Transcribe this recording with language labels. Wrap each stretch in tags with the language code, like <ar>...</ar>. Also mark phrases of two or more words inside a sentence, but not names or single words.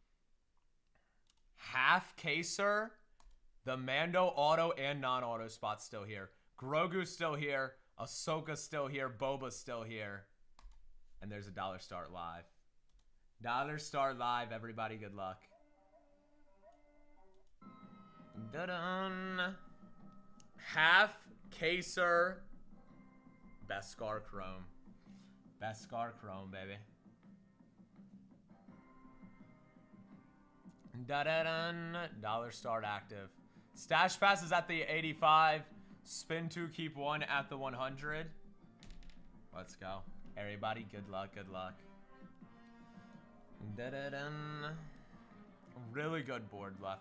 <en>Half Caser, the Mando auto and non-auto spot's still here. Grogu's still here. Ahsoka's still here. Boba's still here. And there's a dollar start live. Dollar start live, everybody. Good luck. Dun-dun. Half Caser. Besakar Chrome. Besakar Chrome, baby. Da-da-dun. Dollar start active. Stash Pass is at the 85. Spin 2, keep 1 at the 100. Let's go. Everybody, good luck, good luck. Da-da-dun. Really good board left.</en>